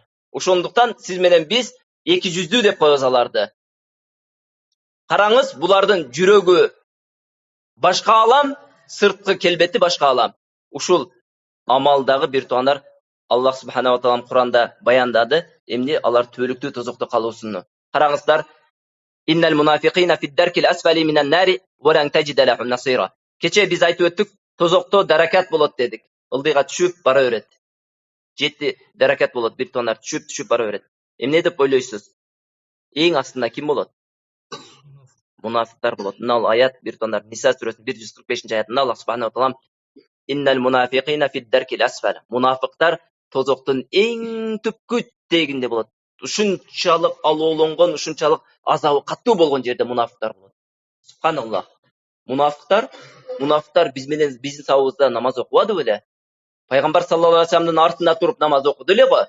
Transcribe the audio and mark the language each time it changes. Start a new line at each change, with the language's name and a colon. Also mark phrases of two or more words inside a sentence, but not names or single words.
Kyrgyz: Ошондуктан сиз менен биз эки жүздүү деп коебуз аларды. Караңыз, булардын жүрөгү башка алам, сырткы келбети башка алам. Ушул амалдагы бир туугандар
Arabic: الله سبحانه وتعالى
Kyrgyz: Куранда баяндады, эмне алар төлүктүү тозокто калуусуну. Караңыздар,
Arabic: إن المنافقين في الدرك الأسفل من النار ولن تجد لهم نصيرا.
Kyrgyz: Кече биз айтып өттүк, тозокто даракат болот дедик. Ылдыйга түшүп бара берет. 7 даракат болот, бир тонар түшүп бара берет. Эмне деп ойлойсуз? Эң астында ким болот? Мунафиктар болот. Мына аят бир тонар Ниса сүрөсүнүн 145 аятында
Arabic: الله سبحانه وتعالى إن المنافقين في الدرك الأسفل.
Kyrgyz: Мунафиктар тозоктун эң түпкү тегинде болот. Ушунчалык алоолонгон, ушунчалык азабы каттуу болгон жерде мунафиктар болот. Субханаллах. Мунафиктар биз менен биздин сабыбызда намаз окубады беле? Пайгамбар
Arabic: صلى الله عليه وسلم
Kyrgyz: артында туруп намаз окуду эле го.